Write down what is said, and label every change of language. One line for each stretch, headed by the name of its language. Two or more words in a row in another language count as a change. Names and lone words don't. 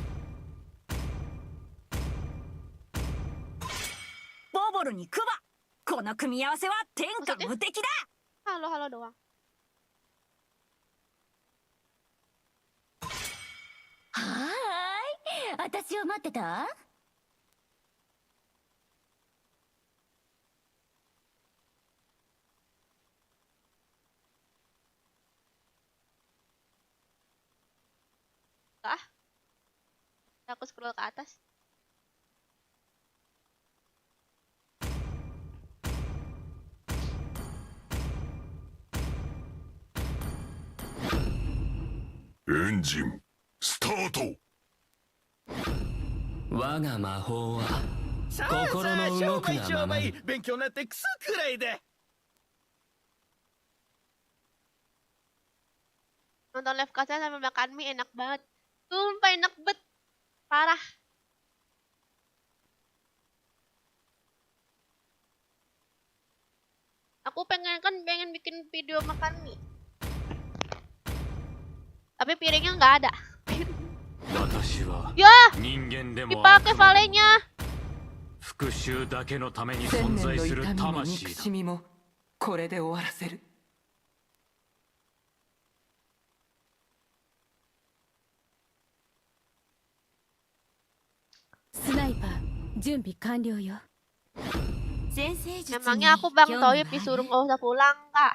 Japanese: ボボルにクバ。この組み合わせは天下無敵だ。
Indonesian: Halo halo doang.
Japanese: はーい。私を待ってた？ Ah.
Indonesian: Aku scroll ke atas.
Japanese: Engine スタート。我が魔法はさあ心さあの動くがままに。勉強になってクソくらいで。
Indonesian: Nonton live Kak Sela sambil makan mie enak banget. Sumpah enak bet. Parah. Aku pengen bikin video makan mie. Tapi piringnya nggak ada.
Japanese: 私は
Indonesian: Ya,
Japanese: 人間でも
Indonesian: dipakai
Japanese: 悪魔でも
Indonesian: valenya.
Japanese: 復讐だけのために千存年の在する痛みも魂憎だしみもこれで終わらせる。スナイパー準備完了よ。
Indonesian: Emangnya aku Bang Toyib disuruh nggak usah pulang, Kak?